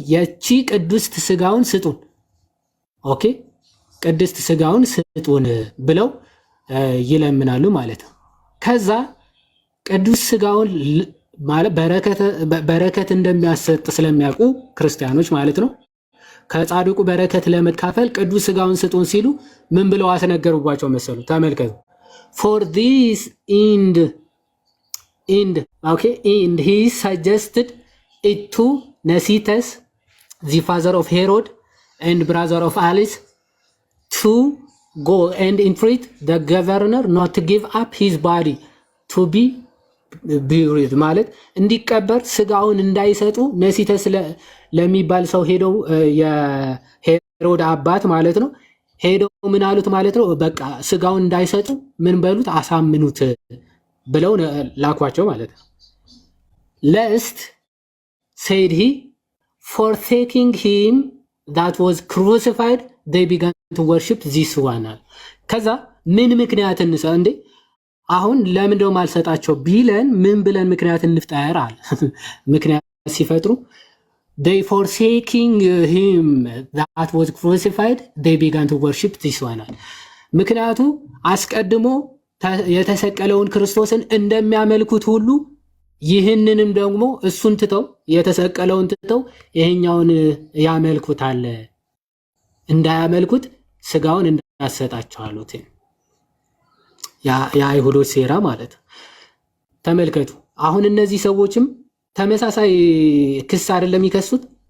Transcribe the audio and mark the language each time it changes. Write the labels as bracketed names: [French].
[Amharic] የቺ ቅድስት ስጋውን ስጡን፣ ኦኬ ቅድስት ስጋውን ስጡን ብለው ይለምናሉ ማለት ነው። ከዛ ቅዱስ ስጋውን ማለት በረከት እንደሚያሰጥ ስለሚያውቁ ክርስቲያኖች ማለት ነው ከጻድቁ በረከት ለመካፈል ቅዱስ ስጋውን ስጡን ሲሉ ምን ብለው አስነገሩባቸው መሰሉ? ተመልከቱ። [English] for this end okay and he suggested it to Nasitas the father of Herod and brother of Alice to go and entreat the governor not to give up his body to be buried [Amharic] ማለት እንዲቀበር ስጋውን እንዳይሰጡ ነሲተስ ለሚባል ሰው ሄደው የሄሮድ አባት ማለት ነው ሄደው ምን አሉት ማለት ነው? በቃ ስጋውን እንዳይሰጡ ምን በሉት አሳምኑት ብለው ላኳቸው ማለት ነው። [English] lest said he forsaking him that was crucified they began to worship this one. [Amharic] ከዛ ምን ምክንያት እንሰ እንዴ አሁን ለምን ደው ማልሰጣቸው ቢለን ምን ብለን ምክንያት እንፍጠር አለ። ምክንያት ሲፈጥሩ [English] they forsaking him that was crucified they began to worship this one. [Amharic] ምክንያቱ አስቀድሞ የተሰቀለውን ክርስቶስን እንደሚያመልኩት ሁሉ ይህንንም ደግሞ እሱን ትተው የተሰቀለውን ትተው ይሄኛውን ያመልኩታል። እንዳያመልኩት ስጋውን እንዳሰጣቸው አሉት። የአይሁዶች ሴራ ማለት ተመልከቱ። አሁን እነዚህ ሰዎችም ተመሳሳይ ክስ አይደለም የሚከሱት?